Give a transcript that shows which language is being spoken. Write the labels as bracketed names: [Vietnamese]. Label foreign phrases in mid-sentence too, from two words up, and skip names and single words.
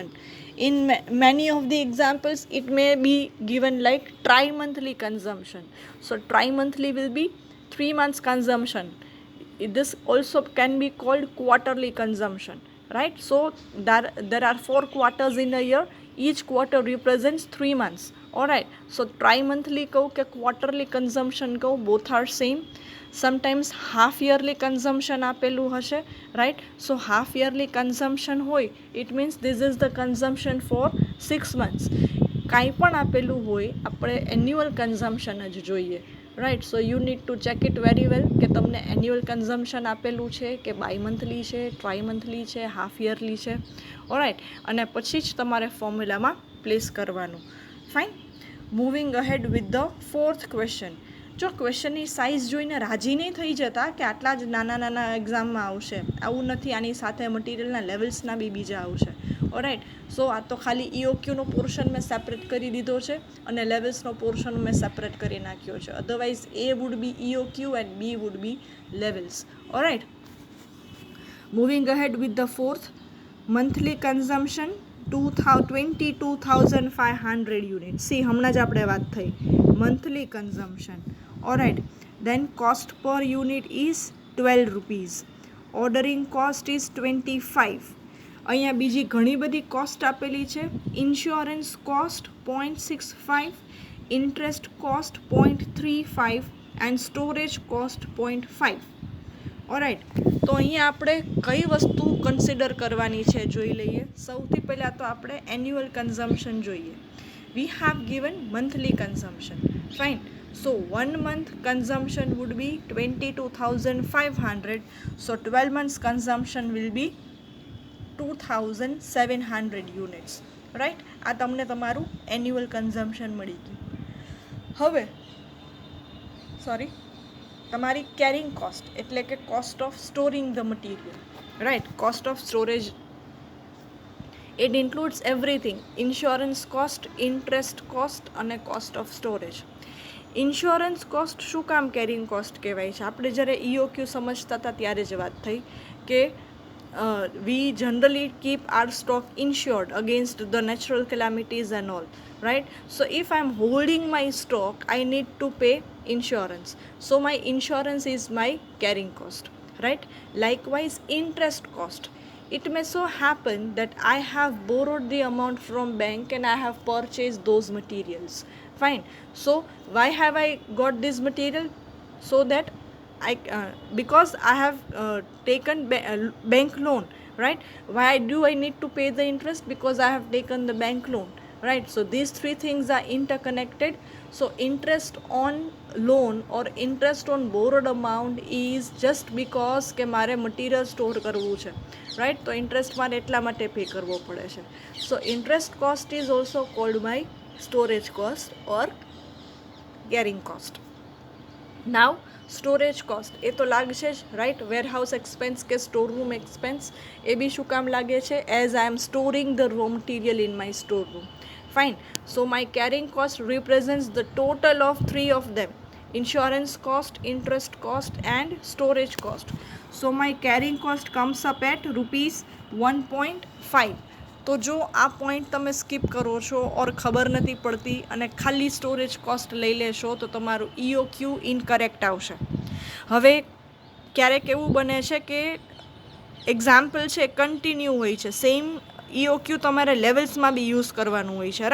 [English] In many of the examples it may be given like tri-monthly consumption. So tri-monthly will be 3 months consumption. This also can be called quarterly consumption, right? So there are 4 quarters in a year. Each quarter represents 3 months. Alright, so tri-monthly [Gujarati] કહું કે [English] quarterly consumption કહું, both are same. Sometimes half yearly consumption [Gujarati] આપેલું હશે, [English] right? So half yearly consumption હોય, it means this is the consumption for 6 months. [Gujarati] કાંઈ પણ આપેલું હોય, આપણે [English] annual consumption [Gujarati] જ જોઈએ, [English] right? So you need to check it very well [Gujarati] કે તમને [English] annual consumption [Gujarati] આપેલું છે કે [English] bi-monthly છે, tri-monthly છે, half yearly છે. [Gujarati] Alright, અને પછી જ તમારે ફોર્મ્યુલામાં પ્લેસ કરવાનું. ફાઇન. [English] Moving ahead with the fourth question. [Gujarati] જો ક્વેશ્ચનની સાઇઝ જોઈને રાજી નહીં થઈ જતા કે આટલા જ નાના નાના એક્ઝામમાં આવશે, આવું નથી. આની સાથે મટીરિયલના લેવલ્સના બી બીજા આવશે. [English] Alright, so [Gujarati] આ તો ખાલી EOQનો પોર્શન મેં સેપરેટ કરી દીધો છે અને લેવલ્સનો પોર્શન મેં સેપરેટ કરી નાખ્યો છે. [English] અધરવાઇઝ A would be EOQ and B would be levels. Alright, moving ahead with the fourth, monthly consumption 22,500 units. See, [Gujarati] હમણાં જ આપણે વાત થઈ [English] monthly consumption. Alright, then cost per unit is 12 rupees. Ordering cost is 25. [Gujarati] અહીંયા બીજી ઘણી બધી કોસ્ટ આપેલી છે. [English] insurance cost 0.65, interest cost 0.35 and storage cost 0.5. Alright, [Gujarati] તો અહીંયા આપણે કઈ વસ્તુ કન્સિડર કરવાની છે જોઈ લઈએ. સૌથી પહેલાં તો આપણે [English] annual consumption [Gujarati] જોઈએ. [English] We have given monthly consumption. Fine. So 1 month consumption would be 22,500. So 12 months consumption will be 2,700 units. Right? [Gujarati] આ તમને તમારું [English] annual consumption [Gujarati] મળી ગયું. હવે તમારી [English] carrying cost [Gujarati] એટલે કે [English] cost of storing the material. રાઈટ? Cost of storage, it includes everything. insurance cost, interest cost અને cost of storage. insurance cost [Gujarati] શું કામ [English] carrying cost [Gujarati] કહેવાય છે? આપણે જ્યારે EOQ સમજતા હતા ત્યારે જ વાત થઈ કે [English] we generally keep our stock insured against the natural calamities and all. Right? So if I'm holding my stock, I need to pay insurance. So my insurance is my carrying cost. Right? Likewise, interest cost. It may so happen that I have borrowed the amount from bank and I have purchased those materials. Fine. So why have I got this material? So that because I have taken bank loan. Right? Why do I need to pay the interest? Because I have taken the bank loan. Right? So these three things are interconnected. So interest on loan or interest on borrowed amount is just because [Gujarati] કે મારે મટીરિયલ સ્ટોર કરવું છે. [English] રાઈટ? [Gujarati] તો ઇન્ટરેસ્ટ મારે એટલા માટે પે કરવો પડે છે. [English] So interest cost is also called by storage cost or carrying cost. Now storage cost [Gujarati] એ તો લાગશે જ. રાઈટ? [English] warehouse expense [Gujarati] કે [English] store room expense [Gujarati] એ બી શું કામ લાગે છે? [English] As I am storing the raw material in my store room. Fine. So my carrying cost represents the total of three of them: insurance cost, interest cost and storage cost. So my carrying cost comes up at rupees 1.5. [Gujarati] તો જો આ પોઈન્ટ તમે સ્કીપ કરો છો ઓર ખબર નથી પડતી અને ખાલી [English] storage cost [Gujarati] લઈ લેશો તો તમારું EOQ ઇનકરેક્ટ આવશે. હવે ક્યારેક એવું બને છે કે એક્ઝામ્પલ છે કન્ટિન્યુ હોય છે, સેમ EOQ તમારે લેવલ્સમાં બી યુઝ કરવાનું હોય છે.